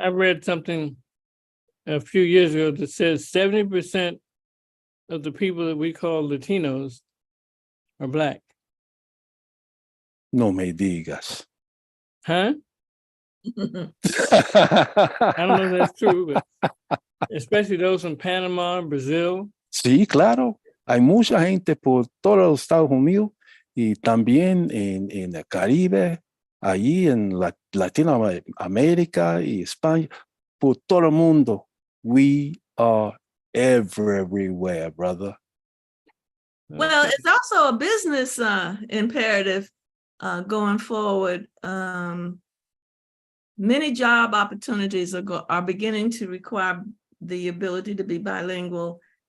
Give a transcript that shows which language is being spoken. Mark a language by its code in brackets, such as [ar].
[en] I read something a few years ago that says 70% of the people that we call Latinos are Black. [es] No me digas. Huh? [en] I don't know if that's true, but especially those from Panama and Brazil. [es] Sí, claro. Hay mucha gente por todos los Estados Unidos y también en el Caribe, allí en Latinoamérica y España, por todo el mundo. [en] We are everywhere, brother. Well, it's also a business imperative going forward. Many job opportunities are beginning to require the ability to be bilingual.